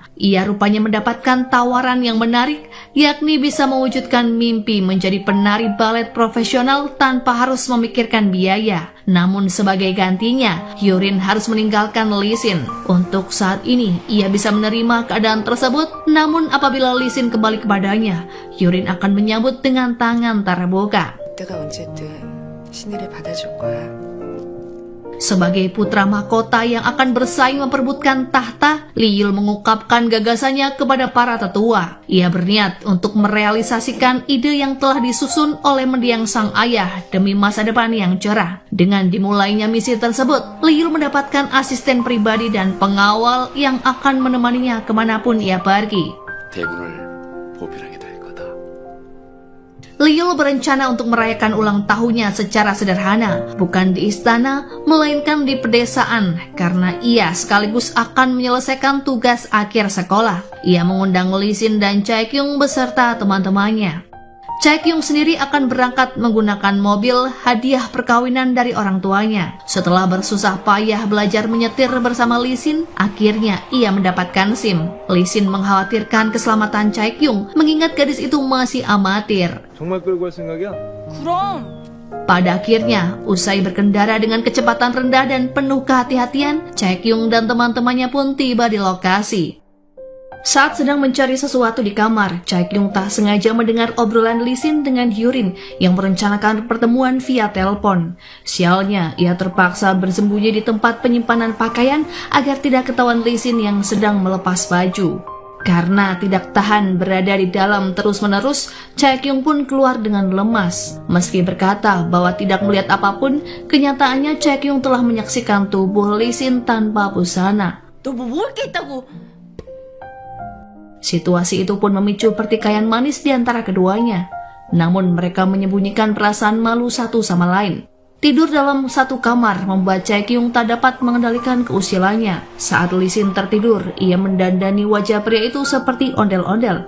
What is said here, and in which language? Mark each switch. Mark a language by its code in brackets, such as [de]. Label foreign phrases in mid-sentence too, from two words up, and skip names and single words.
[id] Ia rupanya mendapatkan tawaran yang menarik, yakni bisa mewujudkan mimpi menjadi penari balet profesional tanpa harus memikirkan biaya. Namun sebagai gantinya, Hyurin harus meninggalkan Lee Sin. Untuk saat ini, ia bisa menerima keadaan tersebut, namun apabila Lee Sin kembali kepadanya, Hyurin akan menyambut dengan tangan terbuka. [ko] 내가 어쨌든 신의를 받아줄 거야. [id] Sebagai putra mahkota yang akan bersaing memperebutkan tahta, Lee Yul mengungkapkan gagasannya kepada para tetua. Ia berniat untuk merealisasikan ide yang telah disusun oleh mendiang sang ayah demi masa depan yang cerah. Dengan dimulainya misi tersebut, Lee Yul mendapatkan asisten pribadi dan pengawal yang akan menemaninya kemanapun ia pergi. [ko] 대군을 보필하게 될 거다. [id] Lee Yul berencana untuk merayakan ulang tahunnya secara sederhana, bukan di istana, melainkan di pedesaan, karena ia sekaligus akan menyelesaikan tugas akhir sekolah. Ia mengundang Lee Sin dan Chae-kyung beserta teman-temannya. Chae-kyung sendiri akan berangkat menggunakan mobil hadiah perkawinan dari orang tuanya. Setelah bersusah payah belajar menyetir bersama Lee Sin, akhirnya ia mendapatkan SIM. Lee Sin mengkhawatirkan keselamatan Chae-kyung, mengingat gadis itu masih amatir. [ko] 정말 끌고 갈 생각이야? 그럼 [id] Pada akhirnya, usai berkendara dengan kecepatan rendah dan penuh kehati-hatian, Chae-kyung dan teman-temannya pun tiba di lokasi. Saat sedang mencari sesuatu di kamar, Chae-kyung tak sengaja mendengar obrolan Lee Sin dengan Hyurin yang merencanakan pertemuan via telepon. Sialnya, ia terpaksa bersembunyi di tempat penyimpanan pakaian agar tidak ketahuan Lee Sin yang sedang melepas baju. Karena tidak tahan berada di dalam terus-menerus, Chae-kyung pun keluar dengan lemas. Meski berkata bahwa tidak melihat apapun, kenyataannya Chae-kyung telah menyaksikan tubuh Lee Sin tanpa busana. [ko] 너 뭐 먹을 게 있다고. [id] Situasi itu pun memicu pertikaian manis di antara keduanya. Namun mereka menyembunyikan perasaan malu satu sama lain. Tidur dalam satu kamar membuat Chae-kyung tak dapat mengendalikan keusilannya. Saat Lee Sin tertidur, ia mendandani wajah pria itu seperti ondel-ondel.